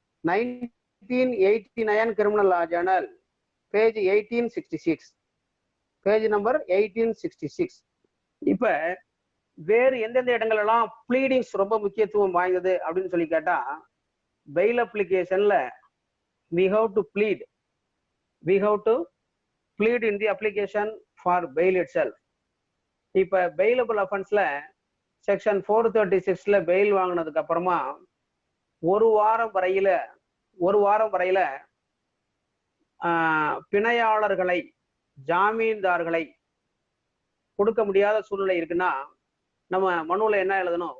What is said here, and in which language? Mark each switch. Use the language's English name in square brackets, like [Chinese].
[Tamil] 1989 criminal லா Journal, page 1866, page number 1866. இப்ப வேறு எந்தெந்த இடங்கள் எல்லாம் ப்ளீடிங்ஸ் ரொம்ப முக்கியத்துவம் வாய்ந்தது அப்படின்னு சொல்லி கேட்டா, fail அப்ளிகேஷன்ல [English] we have to plead in the application for bail itself. [Tamil] இப்ப bailable offenseல செக்ஷன் 436ல பெயில் வாங்கினதுக்கு அப்புறமா ஒரு வாரம் வரையில பிணையாளர்களை ஜாமீன்தார்களை கொடுக்க முடியாத சூழ்நிலை இருக்குன்னா நம்ம மனுவில் என்ன எழுதணும்?